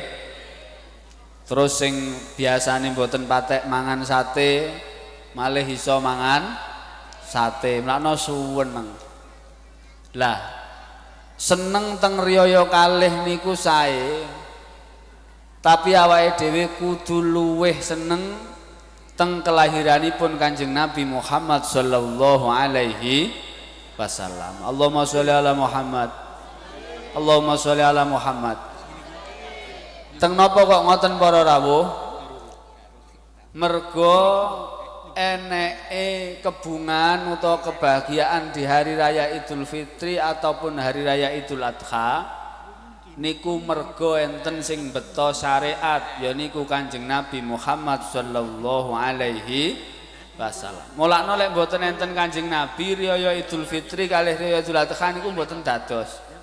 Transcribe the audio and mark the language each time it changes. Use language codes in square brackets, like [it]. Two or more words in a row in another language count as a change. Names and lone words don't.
[jv] Terus sing biasane mboten patek mangan sate malih iso mangan sate mlakno suweneng. Lah seneng teng riyaya kalih niku sae. Tapi awake dhewe kudu luweh seneng teng kelahiranipun Kanjeng Nabi Muhammad [ar] صلى الله عليه وسلم. اللهم صل على محمد. اللهم صل على محمد. [jv] Teng napa kok ngoten para rawuh? Mergo eneke kebungan utawa [id] kebahagiaan di hari raya Idul Fitri ataupun hari raya Idul Adha [jv] niku mergo enten sing beto syariat yaiku Kanjeng Nabi Muhammad [ar] صلى الله عليه وسلم. [jv] Mulakno lek mboten enten Kanjeng Nabi riyaya Idul Fitri kalih riyaya Idul Adha niku mboten dados.